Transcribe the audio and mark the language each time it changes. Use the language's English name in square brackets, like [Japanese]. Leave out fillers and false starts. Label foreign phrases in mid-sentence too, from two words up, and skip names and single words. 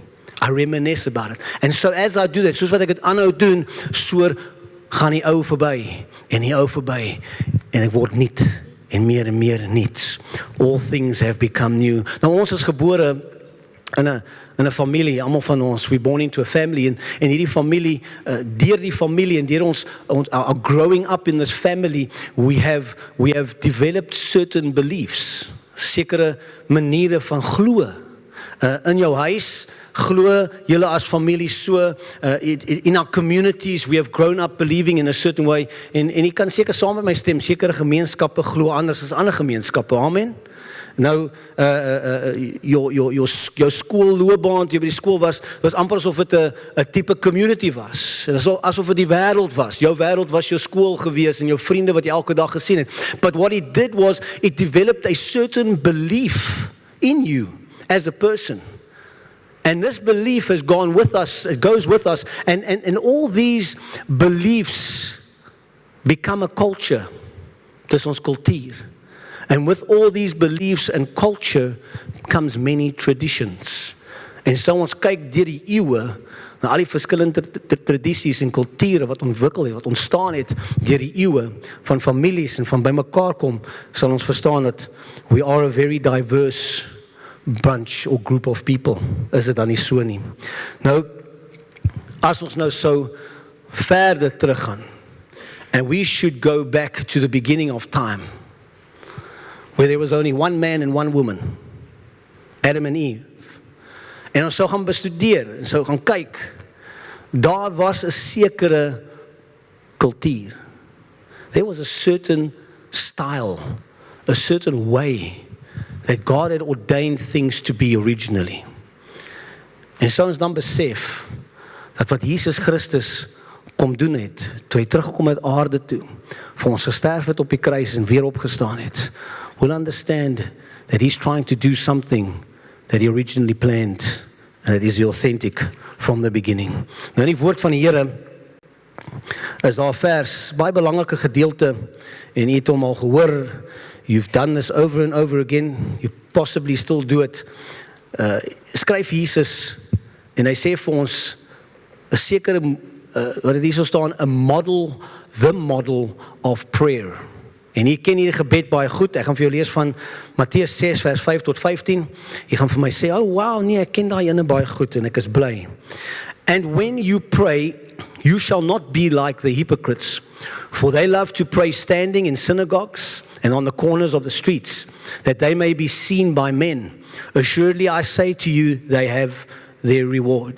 [English] I reminisce about it. And so as I do that, [Afrikaans] soos wat ek dit aanhou doen, so gaan die ou verby en die ou verby en ek word nuut en meer nuut. [English] All things have become new. [Afrikaans] Nou ons is gebore in in 'n familie, almal van ons, [English] we're born into a family, [Afrikaans] en hierdie familie, deur die familie en deur ons [English] our growing up in this family, we have developed certain beliefs, [Afrikaans] sekere maniere van glo. In jou huis glo julle as familie so, [English] in our communities we have grown up believing in a certain way, [Afrikaans] en jy kan seker saam met my stem, sekere gemeenskappe glo anders as ander gemeenskappe, amen. Nou, jou skoolloopbaan, toe jy by die skool was amper asof dit 'n tipe community was. Asof dit die wêreld was. Jou wêreld was jou skool gewees en jou vriende wat jy elke dag gesien het. [English] But what it did was, it developed a certain belief in you as a person. And this belief has gone with us, it goes with us, and all these beliefs become a culture. [Afrikaans] Dis ons kultuur. [English] And with all these beliefs and culture comes many traditions. [Afrikaans] En so ons kyk deur die eeue na al die verskillende tradisies en kulture wat ontwikkel het, wat ontstaan het deur die eeue van families en van bymekaar kom, sal ons verstaan dat [English] we are a very diverse bunch or group of people. [Afrikaans] Is dit dan nie so nie? Nou, as ons nou so verder teruggaan, [English] and we should go back to the beginning of time, where there was only one man and one woman, Adam and Eve. [Afrikaans] En ons sou gaan bestudeer, en sou gaan kyk, daar was 'n sekere kultuur. [English] There was a certain style, a certain way that God had ordained things to be originally. [Afrikaans] En so ons dan besef, dat wat Jesus Christus kom doen het, toe hy teruggekom uit aarde toe, vir ons gesterf het op die kruis en weer opgestaan het, [English] we'll understand that he's trying to do something that he originally planned, and it is the authentic from the beginning. [Afrikaans] Nou in die woord van die Here is daar 'n vers, baie belangrike gedeelte, en jy het hom al gehoor, [English] you've done this over and over again, you possibly still do it. [Afrikaans] Skryf Jesus, en hy sê vir ons, 'n sekere, wat dit hier so staan, [English] the model of prayer. [Afrikaans] En jy ken hierdie gebed baie goed. Ek gaan vir jou lees van Matteus 6 vers 5 tot 15. Jy gaan vir my sê, [English] oh wow, [Afrikaans] nee, ek ken daai ene baie goed en ek is bly. [English] And when you pray, you shall not be like the hypocrites, for they love to pray standing in synagogues and on the corners of the streets, that they may be seen by men. Assuredly I say to you, they have their reward.